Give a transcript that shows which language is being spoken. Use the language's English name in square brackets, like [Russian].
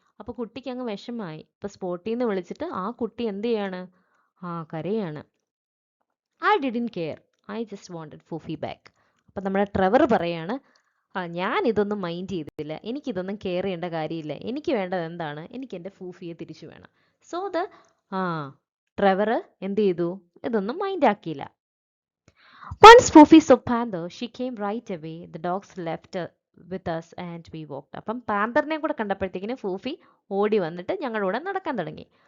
[Malayalam] അപ്പോൾ കുട്ടിക്ക് അങ്ങ് വിഷമായി. ഇപ്പോൾ സ്പോർട്ടി എന്ന് വിളിച്ചിട്ട് ആ കുട്ടി എന്ത് ചെയ്യാണ്, കരയാണ്. [English] I didn't care, I just wanted Fufi back. [Malayalam] അപ്പം നമ്മുടെ ട്രെവർ പറയാണ്, ഞാൻ ഇതൊന്നും മൈൻഡ് ചെയ്തില്ല, എനിക്കിതൊന്നും കെയർ ചെയ്യേണ്ട കാര്യമില്ല, എനിക്ക് വേണ്ടത് എന്താണ്, എനിക്ക് എൻ്റെ ഫൂഫിയെ തിരിച്ചു വേണം. സോ ട്രെവർ എന്ത് ചെയ്തു, ഇതൊന്നും mind ആക്കിയില്ല. [English] Once Foofy saw Panther, she came right away. The dogs left with us and we walked. [Malayalam] അപ്പം പാന്തറിനെ കൂടെ കണ്ടപ്പോഴത്തേക്കിന് ഫൂഫി ഓടി വന്നിട്ട് ഞങ്ങളുടെ കൂടെ നടക്കാൻ തുടങ്ങി.